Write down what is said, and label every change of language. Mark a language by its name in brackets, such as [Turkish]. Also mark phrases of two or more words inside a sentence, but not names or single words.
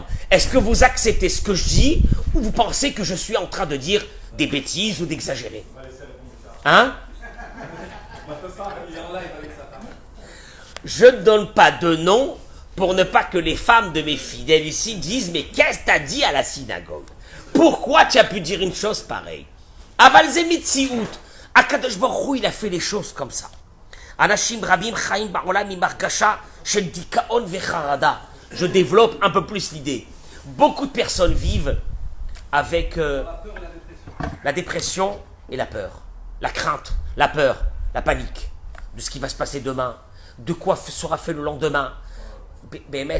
[French] Est-ce que vous acceptez ce que je dis ou vous pensez que je suis en train de dire des bêtises ou d'exagérer? Hein? Je ne donne pas de nom pour ne pas que les femmes de mes fidèles ici disent mais qu'est-ce que tu as dit à la synagogue? Pourquoi tu as pu dire une chose pareille? [Hebrew] אבל זו מציאות. הקדוש ברוך הוא, [French] il a fait les choses comme ça. [Hebrew] אנשים רבים חיים בעולם עם הרגשה של דיכאון וחרדה. [French] Je développe un peu plus l'idée. Beaucoup de personnes vivent avec la dépression et la peur. La crainte, la peur, la panique de ce qui va se passer demain, de quoi sera fait le lendemain. [Hebrew] Béhémet.